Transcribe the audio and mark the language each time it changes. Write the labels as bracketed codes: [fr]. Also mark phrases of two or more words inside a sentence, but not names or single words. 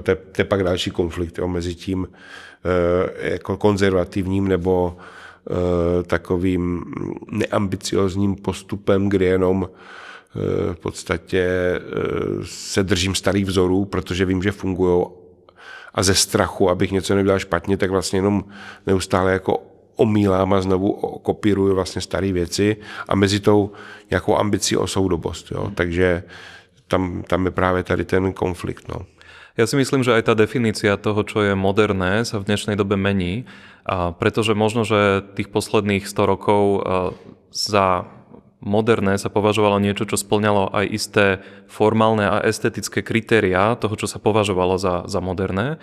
[cs] To je pak další konflikt, jo? Mezi tím jako konzervativním nebo takovým neambiciozním postupem, kdy jenom v podstatě se držím starých vzorů, protože vím, že fungují a ze strachu, abych něco nedělal špatně, tak vlastně jenom neustále jako omílám a znovu kopíruju vlastně staré věci a mezi tou nějakou ambicí o soudobost. Jo? Takže tam je právě tady ten konflikt. No. [sk] Ja si myslím, že aj tá definícia toho, čo je moderné, sa v dnešnej dobe mení, pretože možno, že tých posledných 100 rokov za moderné sa považovalo niečo, čo spĺňalo aj isté formálne a estetické kritériá toho, čo sa považovalo za moderné.